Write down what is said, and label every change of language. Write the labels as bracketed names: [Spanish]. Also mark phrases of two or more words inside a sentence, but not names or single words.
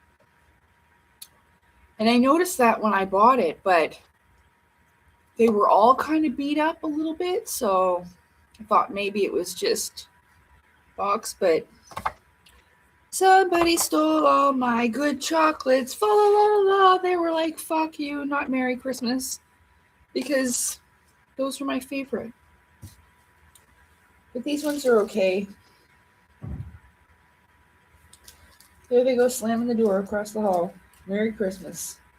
[English] And I noticed that when I bought it, but they were all kind of beat up a little bit, so I thought maybe it was just box, but somebody stole all my good chocolates. Fa la la la. They were like, fuck you, not Merry Christmas. Because those were my favorite. But these ones are okay. There they go, slamming the door across the hall. Merry Christmas.